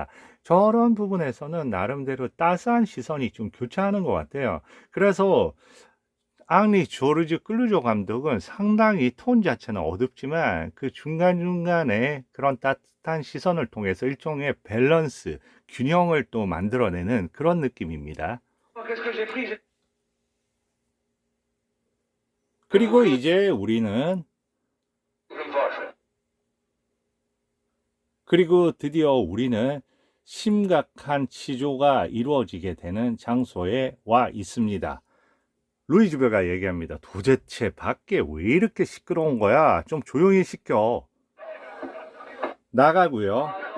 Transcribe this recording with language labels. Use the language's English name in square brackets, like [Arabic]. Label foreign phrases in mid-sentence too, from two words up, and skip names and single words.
[Korean] 저런 부분에서는 나름대로 따스한 시선이 좀 교차하는 것 같아요. 그래서 앙리 조르주 클루조 감독은 상당히 톤 자체는 어둡지만 그 중간중간에 그런 따뜻한 시선을 통해서 일종의 밸런스, 균형을 또 만들어내는 그런 느낌입니다. [French] Qu'est-ce que j'ai pris? J'ai- [Korean] 그리고 이제 우리는 [French] Je me fâche. [Korean] 그리고 드디어 우리는 심각한 치조가 이루어지게 되는 장소에 와 있습니다. 루이 주베가 얘기합니다. 도대체 밖에 왜 이렇게 시끄러운 거야? 좀 조용히 시켜. 나가고요.